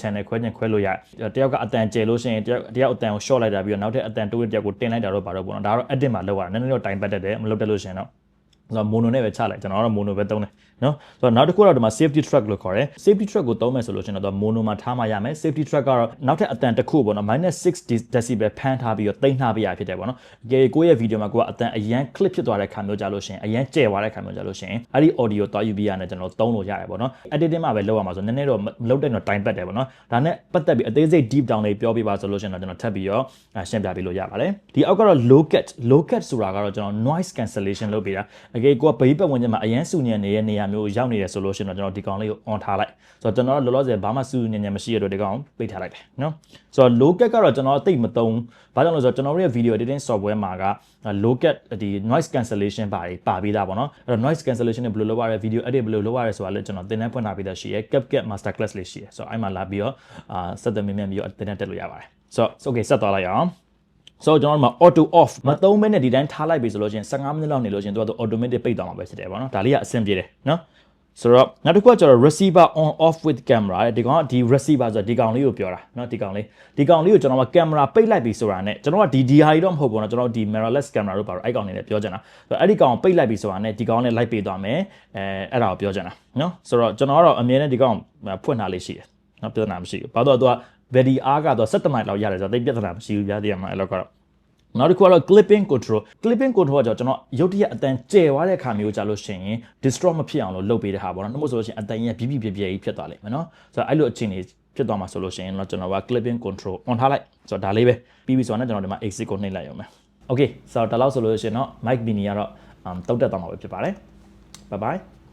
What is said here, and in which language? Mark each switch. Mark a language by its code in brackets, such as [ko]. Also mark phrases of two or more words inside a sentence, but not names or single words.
[my] channel ခွဲလို့ရတယောက်ကအတန်ကျယ်လို့ရှိရင်တယောက်အတန်ကို short လိုက်တာပြီးတော့နောက်ထပ်အတန်တိုးတဲ့တယောက်ကိုတင်လိုက်တာတော့ပါတော့ပေါ့နော်ဒါတော့ edit မှာလောက်ရတယ်နည်းနည်းတော့ time ပတ်တတ်တယ်မလုပ်တတ်လို့ရှိရင်တော့ဆိုတော့ mono နဲ့ပဲချလိုက်ကျွန်တော်ကတော့ mono ပဲသုံးတယ်နော်ဆိုတော့နောက်တစ်ခုတော့ဒီမှာ [en] safety track [my] လို့ခေါ်တယ် [en] safety track [my] ကိုသုံးမယ်ဆိုလို့ရှိရင်တော့ mono မှာထားမှရမယ် [en] safety track [my] ကတော့နောက်ထပ်အတန်တစ်ခုပေါ့နော် -6 decibel ဖမ်းထားပြီးတော့တိန်းထားပေးရဖြစ်တယ်ပေါ့နော်ကိုယ့်ရဲ့ video မှာကိုကအတန်အရန် clip ဖြစ်သွားတဲ့ခါမျိုးကြလို့ရှိရင်အရန်ကျယ်သွားတဲ့ခါမျိုးကြလို့ရှိရင် အဲ့ဒီ audio သွားယူပြီးရတယ်ကျွန်တော်သုံးလို့ရတယ်ပေါ့နော် editing မှာပဲလုပ်ရမှာဆိုနည်းနည်းတော့မလုပ်တဲ့တော့ time ပတ်တယ်ပေါ့နော်ဒါနဲ့ပတ်သက်ပြီးအသေးစိတ် [en] deep down [my] လေးပြောပြပါဆိုလို့ရှိရင်တော့ကျွန်တော်ထပ်ပြီးတော့ရှင်းပြပေးလို့ရပါတယ်ဒီအောက်ကတော့ [en] low cut [my] ဆိုတာကတော့ကျွန်တော် [en] noise cancellation [my] လုပ်ပေးတာကိုကဘေးပတ်ဝန်းကျင်မှာအရန်ဆူညံနေတဲ့နေရာမျိုးရောက်နေတယ်ဆိုလို့ရှိရင်တော့ကျွန်တော်ဒီကောင်လေးကို on ထားလိုက်ဆိုတော့ကျွန်တော်လောလောဆယ်ဘာမှဆူညံမရှိရတော့ ဒီကောင်ပိတ်ထားလိုက်တယ်နော်ဆိုတော့ [en] low cut [my] ကတော့ကျွန်တော်သိမသုံးဘာကြောင့်လဲဆိုတော့ကျွန်တော်ရဲ့ [en] video editing software [my] မှာက [en] low cut [my] ဒီ [en] noise cancellation [my] ပါပြီးသားပေါ့နော်အဲ့တော့ [en] noise cancellation [my] နဲ့ဘယ်လိုလုပ်ရလဲ [en] video edit [my] ဘယ်လိုလုပ်ရလဲဆိုတာလည်းကျွန်တော်သင်တန်းဖွင့်ထားပြီးသားရှိရယ် CapCut [en] master class [my] လေးရှိရယ်ဆိုတော့အဲ့မှာလာပြီးတော့ဆက်သွယ်မြင် ပြီးတော့သင်တန်းတက်လို့ရပါတယ်ဆိုတော့ okay ဆက်သွားလိုက်အောင်ဆိုတော့ကျွန်တော်တို့မှာ [en] auto off [my] မသုံးဘဲနဲ့ဒီတိုင်းထားလိုက်ပြီဆိုလို့ချင်း15မိနစ်လောက်နေလို့ချင်းသူက automatic ပိတ်သွားမှာပဲဖြစ်တယ်ပေါ့နော်ဒါလေးကအဆင်ပြေတယ်နော်ဆိုတော့နောက်တစ်ခုကကျတော့ receiver [en] on off with camera [my] ဒီကောင်ကဒီ receiver ဆိုတော့ဒီကောင်လေးကိုပြောတာเนาะဒီကောင်လေးကိုကျွန်တော်က camera ပိတ်လိုက်ပြီဆိုတာနဲ့ကျွန်တော်ကဒီဟာကြီးတော့မဟုတ်ဘူးเนาะကျွန်တော်ဒီ [en] mirrorless camera [my] တို့ပါ တော့အဲ့ကောင်လေးလည်းပြောချင်တာဆိုတော့အဲ့ဒီကောင်ပိတ်လိုက်ပြီဆိုတာနဲ့ဒီကောင်နဲ့ light ပေးသွားမယ်အဲ့ဒါကိုပြောချင်တာเนาะဆိုတော့ကျွန်တော်ကတော့အမြဲတမ်းဒီကောင်ဖွင့်ထားလေးရှိတယ်เนาะပြဿနာမရှိဘူးဘာလို့တော့သူက battery အားကတော့17မိုင်လောက်ရတယ်ဆိုတော့တိတ်ပြဿနာမရှိဘူးပြသေးရမှာအဲ့လောက်ကတော့နောက်တစ်ခုကတော့ [en] clipping control [my] ကကျွန်တော်ရုပ်တရက်အတန်ကျယ်သွားတဲ့အခါမျိုးကြလို့ရှိရင် distort မဖြစ်အောင်လို့လုပ်ပေးတဲ့ဟာပေါ့နော်။နှုတ်ဆိုလို့ရှိရင်အတန်ကြီးပြပြကြီးဖြစ်သွားလိမ့်မယ်နော်။ဆိုတော့အဲ့လိုအခြေအနေ ဖြစ်သွားမှာဆိုလို့ရှိရင်တော့ကျွန်တော်က [en] clipping control on [my] ထားလိုက်ဆိုတော့ဒါလေးပဲပြီးပြီဆိုတော့ကျွန်တော်ဒီမှာ exit ကိုနှိပ်လိုက်ရုံပဲ okay ဆိုတော့ဒါလောက်ဆိုလို့ရှိရင်တော့ mic mini ကတော့တုတ်တက်သွားမှာပဲဖြစ်ပါတယ် [en] bye bye